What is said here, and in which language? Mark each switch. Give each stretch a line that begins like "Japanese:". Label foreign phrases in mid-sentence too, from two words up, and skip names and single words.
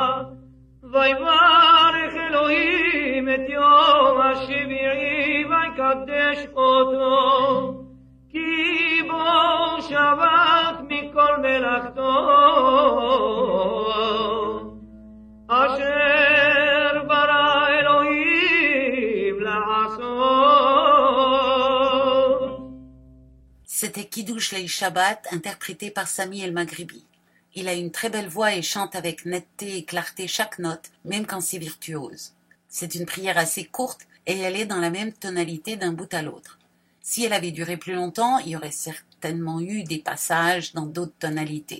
Hebrew: ויברך אלוהים את יום השביעי ויקדש אותו כי בו שבת מכל מלאכתו אשר ברא אלוהים לעשות.
French: C'était Kiddush Leil Shabbat, interprété par Sami El Maghribi. Il a une très belle voix et chante avec netteté et clarté chaque note, même quand c'est virtuose. C'est une prière assez courte et elle est dans la même tonalité d'un bout à l'autre. Si elle avait duré plus longtemps, il y aurait certainement eu des passages dans d'autres tonalités.